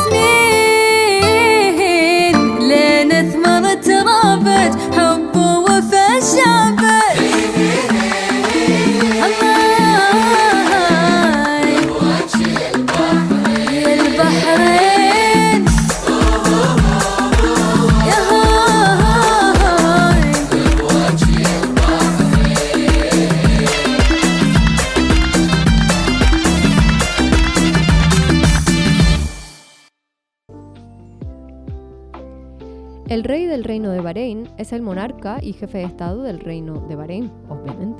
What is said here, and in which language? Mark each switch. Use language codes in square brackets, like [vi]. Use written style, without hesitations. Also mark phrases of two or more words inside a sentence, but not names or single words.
[ar] سنين لين ثمرة رابج حب ووفا شابج البحرين يا هاي [es] El rey del reino de Bahrein es el monarca y jefe de estado del reino de Bahrein, obviamente.